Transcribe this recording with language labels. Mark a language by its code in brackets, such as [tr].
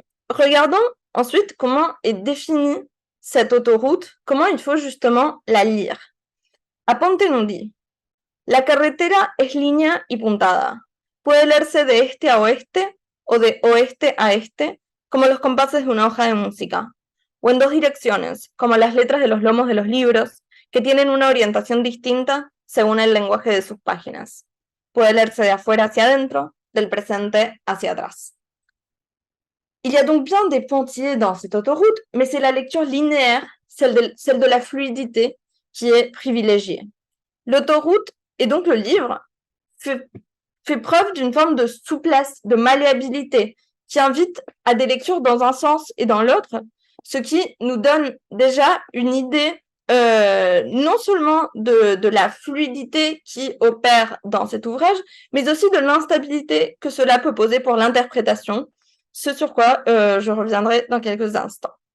[fr] Regardons ensuite comment est définie cette autoroute, comment il faut justement la lire. [es] Aponte [fr] nous dit: [es] La carretera es línea y puntada. Puede leerse de este a oeste o de oeste a este, como los compases de una hoja de música, o en dos direcciones, como las letras de los lomos de los libros, que tienen una orientación distinta según el lenguaje de sus páginas. Puede leerse de afuera hacia adentro, del presente hacia atrás. [fr] Il y a donc bien des pointillés dans cette autoroute, mais c'est la lecture linéaire, celle de la fluidité, qui est privilégiée. L'autoroute, et donc le livre, fait preuve d'une forme de souplesse, de malléabilité, qui invite à des lectures dans un sens et dans l'autre, ce qui nous donne déjà une idée non seulement de la fluidité qui opère dans cet ouvrage, mais aussi de l'instabilité que cela peut poser pour l'interprétation, ce sur quoi je reviendrai dans quelques instants.